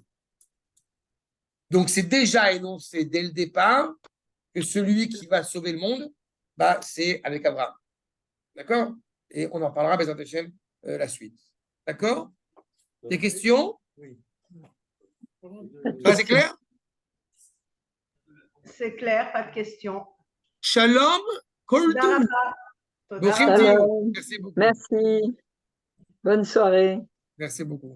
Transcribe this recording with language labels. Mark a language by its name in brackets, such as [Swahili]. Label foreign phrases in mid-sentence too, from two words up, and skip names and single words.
[French] Donc, c'est déjà énoncé dès le départ que celui qui va sauver le monde, c'est avec Abraham. D'accord? Et on en parlera, [Hebrew] בעזרת השם, [French] la suite. D'accord? Des questions? Oui. C'est clair? C'est clair, pas de questions. [Hebrew] שלום, כל טוב. Toda Bochim rabba. tov. Shalom. [French] Merci beaucoup. Merci. Bonne soirée. Merci beaucoup.